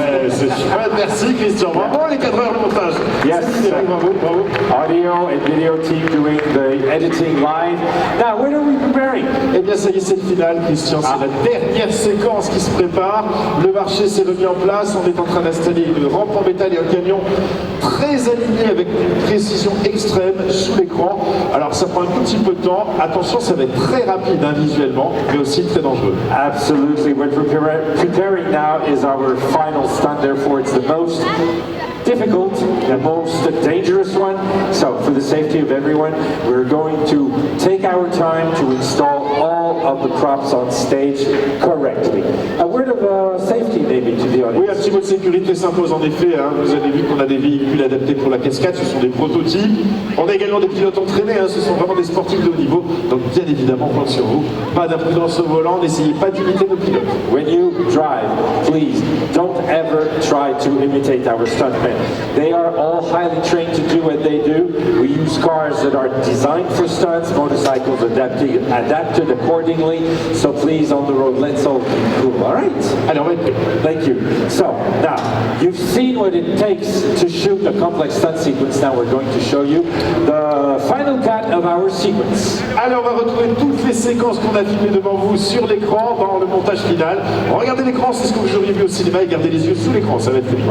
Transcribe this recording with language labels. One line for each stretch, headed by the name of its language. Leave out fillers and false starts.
French: C'est chouette, merci Christian. Bravo les cadreurs de montage.
English: Yes, bravo, bravo. Audio and video team doing the editing live. Now, what are we preparing?
French: Eh bien, ça y est, c'est le final, Christian. C'est la dernière séquence qui se prépare. Le marché s'est remis en place. On est en train d'installer une rampe en métal et un camion très aligné avec une précision extrême sous l'écran. Alors, ça prend un tout petit peu de temps. Attention, ça va être très rapide visuellement, mais aussi très dangereux.
English: Absolutely. What we're preparing now is our final stunt. Therefore, it's the most difficult, the most dangerous one. So, for the safety of everyone, we're going to take our time to install all of the props on stage correctly. A word of safety, maybe, to the audience.
French: Oui, un petit mot de sécurité s'impose en effet. Vous avez vu qu'on a des véhicules adaptés pour la cascade, ce sont des prototypes. On a également des pilotes entraînés, ce sont vraiment des sportifs de haut niveau. Donc, bien évidemment, compte sur vous. Pas d'imprudence au volant, n'essayez pas d'imiter nos pilotes.
English: When you drive, please don't ever try to imitate our stuntmen. They are all highly trained to do what they do. We use cars that are designed for stunts, motorcycles adapted accordingly. So please, on the road, let's all be cool, all right?
French: Allez, on va être prêts.
English: Thank you. So, now, you've seen what it takes to shoot a complex stunt sequence. Now we're going to show you the final cut of our sequence.
French: Allez, on va retrouver toutes les séquences qu'on a filmées devant vous sur l'écran dans le montage final. Regardez l'écran, c'est ce que vous auriez vu au cinéma et gardez les yeux sous l'écran, ça va être très bien.